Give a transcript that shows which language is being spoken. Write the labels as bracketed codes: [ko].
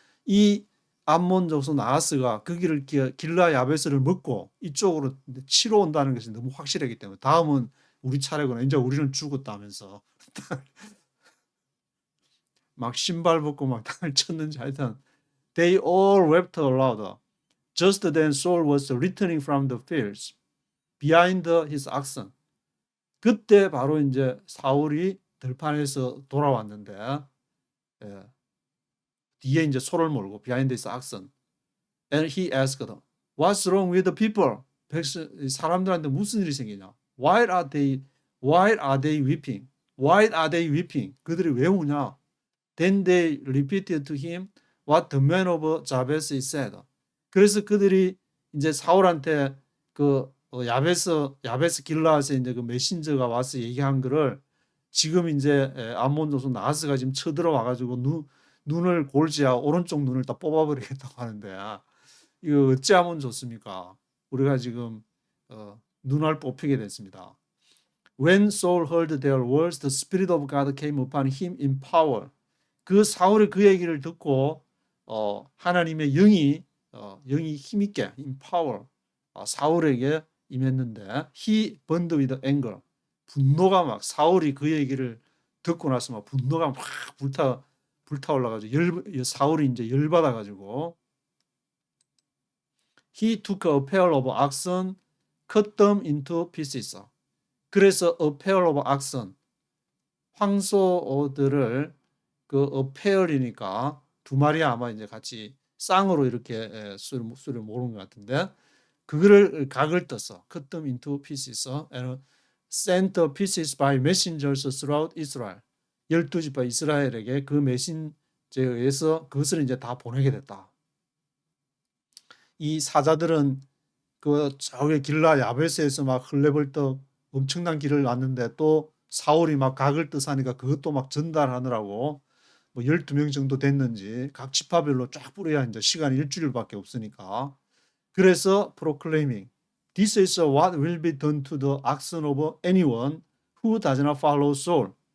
[ko] 이 암몬 족속 나하스가 그 길을 길라 야베스를 먹고 이쪽으로 치러 온다는 것이 너무 확실하기 때문에 다음은 우리 차례구나, 이제 우리는 죽었다면서 막 신발 벗고 막 땅을 쳤는지, 하여튼 [en] they all wept aloud. Just then Saul was returning from the fields behind his oxen. [ko] 그때 바로 이제 사울이 들판에서 돌아왔는데 뒤에 이제 소를 몰고 [en] behind his oxen. And he asked them, What's wrong with the people? [ko] 사람들한테 무슨 일이 생기냐? [en] Why are they weeping? Why are they weeping? [ko] 그들이 왜 우냐? [en] Then they repeated to him what the man of Jabez said. [ko] 그래서 그들이 이제 사울한테 그 야베스 길라앗에 이제 그 메신저가 와서 얘기한 거를 지금 이제 암몬 조선 나하스가 지금 쳐들어와 가지고 눈을 골지야 오른쪽 눈을 다 뽑아버리겠다고 하는데 이거 어찌하면 좋습니까? 우리가 지금 눈알 뽑히게 됐습니다. [en] When Saul heard their words, the Spirit of God came upon him in power. [ko] 그 사울이 그 얘기를 듣고 하나님의 영이 힘있게 in power 사울에게 임했는데 [en] he burned with anger. [ko] 분노가 막 사울이 그 얘기를 듣고 나서 막 분노가 막 불타올라가지고 사울이 이제 열받아가지고 [en] he took a pair of oxen, cut them into pieces. [ko] 그래서 [en] a pair of oxen [ko] 황소들을 그 a pair이니까 두 마리 아마 이제 같이 쌍으로 이렇게 수를 모르는 것 같은데 그거를 각을 떴어. [en] cut them into pieces and sent the pieces by messengers throughout Israel. [ko] 12지파 이스라엘에게 그 메신저에 의해서 그것을 이제 다 보내게 됐다. 이 사자들은 그 좌우의 길라 야베스에서 막 흘레벌떡 엄청난 길을 왔는데 또 사울이 막 각을 뜻하니까 그것도 막 전달하느라고 뭐 12명 정도 됐는지 각 지파별로 쫙 뿌려야 이제 시간이 일주일밖에 없으니까 그래서 [en] proclaiming This is what will be done to the oxen of anyone who does not follow Saul.